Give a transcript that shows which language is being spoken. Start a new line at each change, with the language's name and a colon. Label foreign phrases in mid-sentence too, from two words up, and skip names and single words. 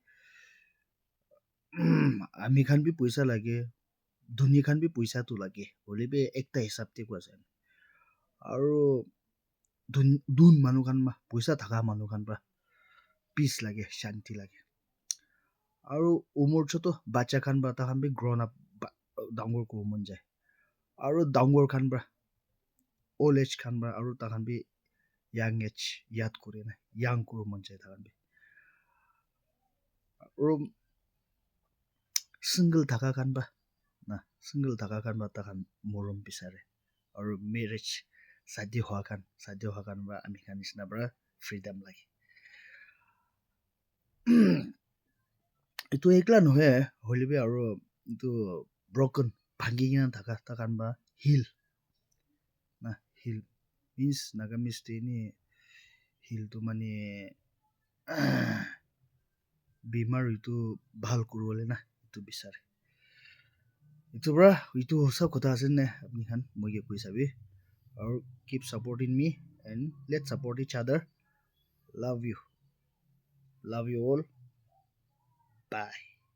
Naga Pidgin: ami khan bi paisa lage dunia khan bi paisa to lage holebi ekta hisab te ko ase aru dun manu khan ma paisa thaka manu khan ba peace lage shanti lage aru umur choto bacha khan ba ta khan bi
English: grown up
Naga Pidgin: dangor ko mon jai aru dangor khan ba
English: old age
Naga Pidgin: khan ba aru ta khan bi
English: young age
Naga Pidgin: yad kore na young kuru mon jai ta khan bi aru single thaka khan ba na single thaka khan ba ta khan morom bisare aru marriage shadi hoa khan ba ami khan nisna bara freedom lage itu ekla nohe hoilebi aru itu broken bhangi kena thaka ta khan ba heal na heal means nagamis te ni heal tu mane bimar itu bhal kuribole na itu bisare itu bra itu sab kotha ase ne apni khan moi ke koi sabi aru
English: keep supporting me and let's support each other love you all bye